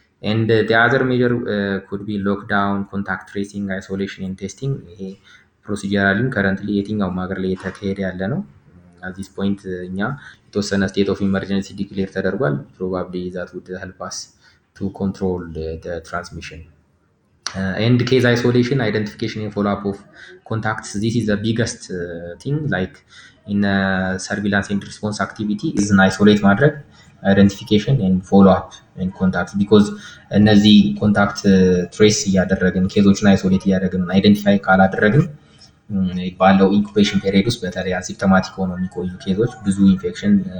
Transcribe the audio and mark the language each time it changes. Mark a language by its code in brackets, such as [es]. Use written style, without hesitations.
[en] And the other measure could be lockdown, contact tracing, isolation and testing. [am] ይሄ ፕሮሲጀራሊም ከረንትሊ የትኛውም ሀገር ላይ የተካሄደ ያለ ነው። at this point እኛ የተወሰነ ስቴት ኦፍ ኢመርጀንሲ ዲክሌር ተደርጓል። [en] probably that would help us to control the transmission. And case isolation, identification and follow-up of contacts. This is the biggest thing, like in surveillance and response activity is an isolate ማድረግ identification and follow-up and contacts, because [am] እነዚህ ኮንታክት ትሬስ እያደረግን ኬዞችን አይሶሌት እያደረግን አይደንቲፋይ ካላደረግን ባለው ኢንኩቤሽን ፔሪድ ውስጥ በተለይ አሲምፕቶማቲክ ሆነው የሚቆዩ ኬዞች ብዙ ኢንፌክሽን